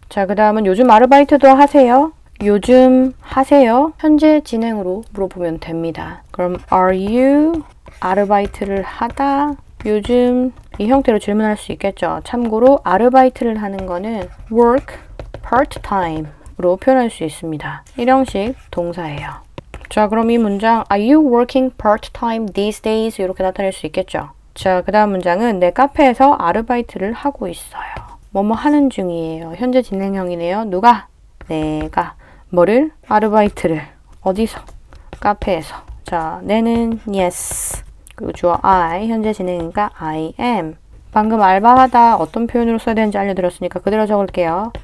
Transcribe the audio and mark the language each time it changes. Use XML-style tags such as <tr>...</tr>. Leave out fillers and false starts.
<ko>자, 그 다음은 요즘 아르바이트도 하세요? 요즘 하세요? 현재 진행으로 물어보면 됩니다. 그럼 are you 아르바이트를 하다? 요즘 이 형태로 질문할 수 있겠죠. 참고로 아르바이트를 하는 거는 work part-time으로 표현할 수 있습니다. 일형식 동사예요. 자, 그럼 이 문장</ko> <en>Are you working part-time these days?</en> <ko>이렇게 나타낼 수 있겠죠. 자, 그 다음 문장은 내 카페에서 아르바이트를 하고 있어요. 뭐뭐 하는 중이에요. 현재 진행형이네요. 누가? 내가. 뭐를? 아르바이트를. 어디서? 카페에서. 자, 내는 yes. 그리고 주어 I, 현재 진행이니까 I am. 방금 알바하다 어떤 표현으로 써야 되는지 알려드렸으니까 그대로 적을게요.</ko>